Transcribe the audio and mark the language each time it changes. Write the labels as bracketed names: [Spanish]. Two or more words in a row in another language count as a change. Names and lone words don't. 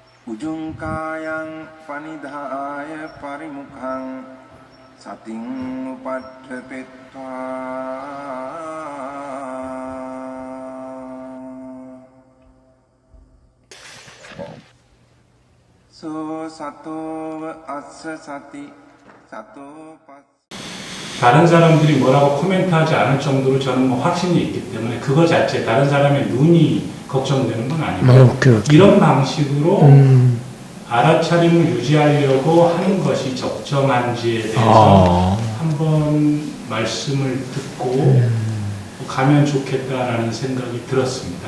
[Pali] උජුංකායං පනිදාය පරිමුඛං සතින් උපට්ඨපෙත්වා සෝ සතෝව අස්ස සති සතෝ පස්ස. [Korean] 다른 사람들이 뭐라고 코멘트하지 않을 정도로 저는 뭐 확신이 있기 때문에 그거 자체 다른 사람의 눈이 걱정되는 건 아니고 이런 방식으로 알아차림을 유지하려고 하는 것이 적정한지에 대해서 한번 말씀을 듣고 가면 좋겠다라는 생각이 들었습니다.